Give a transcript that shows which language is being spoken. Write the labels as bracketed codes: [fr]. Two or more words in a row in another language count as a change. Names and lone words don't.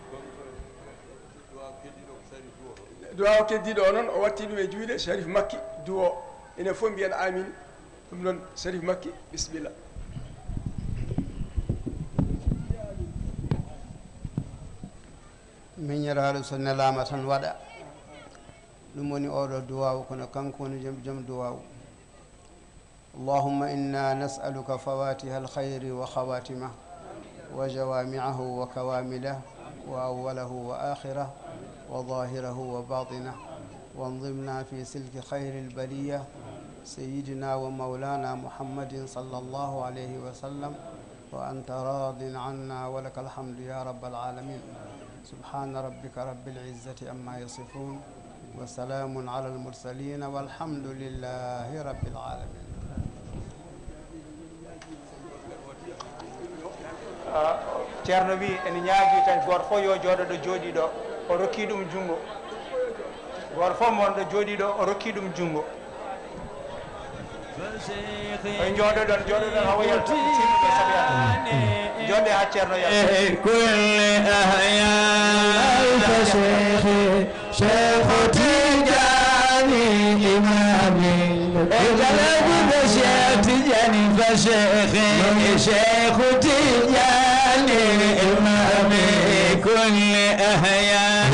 [ff] duwaw keddiɗo o noon o watti ɗum e juuɗe Sharif Makki duwo enen fof mbiyen amin ɗum noon Sharif Makki bisimilla miñiraɗo so nelama tan waɗa ɗum woni oɗo duwaw kono kanko woni joom duwaw [ar] اللهم إنا نسألك فواتح الخير وخواتمه وجوامعه وكوامله وأوله وآخره وظاهره وباطنه وانظمنا في سلك خير البرية سيدنا ومولانا محمد صلى الله عليه وسلم وأنت راض عنا ولك الحمد يا رب العالمين سبحان ربك رب العزة أما يصفون وسلام على المرسلين والحمد لله رب العالمين. [ff] ceerno wi ene ñaagui tan goto fof yo jooɗo ɗo jooɗi ɗo o rokki ɗum junngo goto fof mon ɗo jooɗi ɗo o rokki ɗum junngo oye jooɗoɗon hawo yalta timɓe sabi Allah jooɗe ha ceerno yalta kulle ahya Cheikh Tidiane imami ejalaji be Cheikh Tidiane fa Cheikh Tidiane imami kulle ahya